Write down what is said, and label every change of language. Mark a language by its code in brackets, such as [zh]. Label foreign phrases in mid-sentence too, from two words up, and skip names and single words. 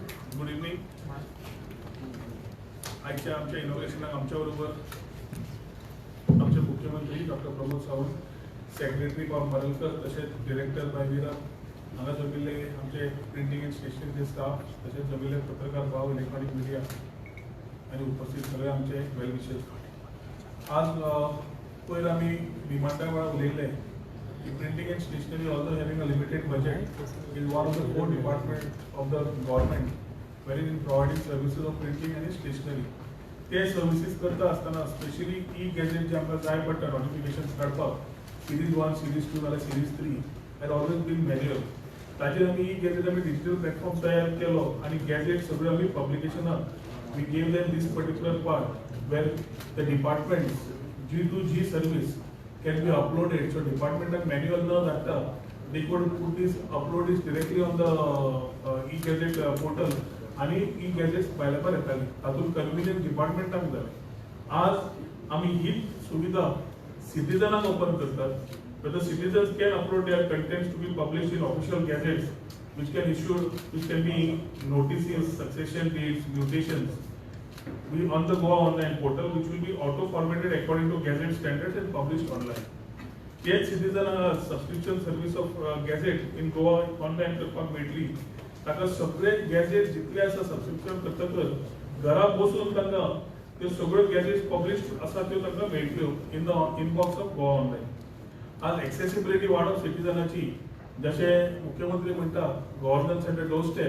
[en] good evening. [kok] आजच्या आमच्या इनोव्हेशनाक आमच्या बरोबर आमचे मुख्यमंत्री डॉक्टर प्रमोद सावंत, सेक्रेटरी पाव मरलकर, तसेच डिरेक्टर बायवीरा हांगा जमिल्ले आमचे [en] printing and stationery [kok] स्टाफ, तसेच जमिल्ले पत्रकार भाव, [en] electronic media [kok] आणि उपस्थित सगळे आमचे [en] well wishers. [kok] आज पयर आमी विमानतळ वेळार उलयल्ले की [en] printing and stationery also having a limited budget is one of the 4 department of the government wherein in providing services of printing and stationery. [kok] ते सर्विसेस करता असताना स्पेशली ई गॅजेट जे आमकां जाय पडटा नोटिफिकेशन्स काडपाक, सिरीज 1, सिरीज 2 नाल्यार सिरीज 3 [en] had always been manual. [kok] ताचेर आमी ई गॅजेट आमी [en] digital platform [kok] तयार केलो आणि गॅजेट सगळे आमी पब्लिकेशनाक [en] we gave them this particular part where the departments G2G service can be uploaded. [kok] सो डिपार्टमेंटाक मॅन्युअल न धाडटा [en] they could put this upload this directly on the e-gazette portal [kok] आणि e-gazettes बायलापर येताली. तातूंत कन्व्हिनियन्स डिपार्टमेंटाक जालें. आज आमी ही सुविधा सिटीजनाक ओपन करतात. [en] But the citizens can upload their contents to be published in official gazettes which can be notices, succession dates, mutations. We on the Goa online portal which will be auto formatted according to gazette standards and published online. Yet citizen subscription service of gazette in Goa online [kok] करपाक मेळटली. ताका सगळे गॅजेट जितले आसा सबस्क्रिप्शन करतकच घरा बसून तांकां त्यो सगळ्यो गॅजेट्स पब्लिश्ड आसा त्यो तांकां मेळटल्यो [en] in the inbox of Goa online. [kok] आज एक्सेसिबिलिटी वाडप सिटीजनाची, जशे मुख्यमंत्री म्हणटा [en] governance at the door step.